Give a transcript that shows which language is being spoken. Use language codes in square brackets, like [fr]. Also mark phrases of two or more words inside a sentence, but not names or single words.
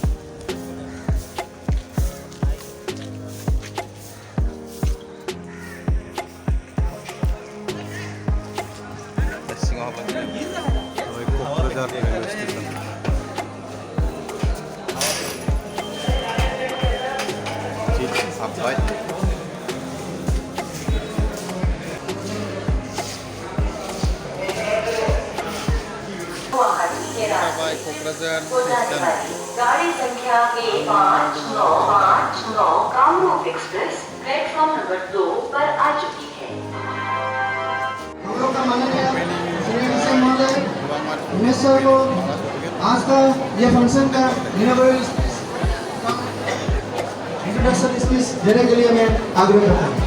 [brx] सिङाव हाबलांसै क'क्राझार [en] railway station [brx] हाबबाय जाबाय क'क्राझार स्टेशन [hi] गाड़ी संख्या A5959 कामरूप एक्सप्रेस प्लेटफॉर्म नंबर 2 पर आ चुकी है। हम लोग का माननीय मिनिस्टर को आज का ये फंक्शन का [en] inauguration introduction speech [hi] देने के लिए मैं आग्रह करता हूँ।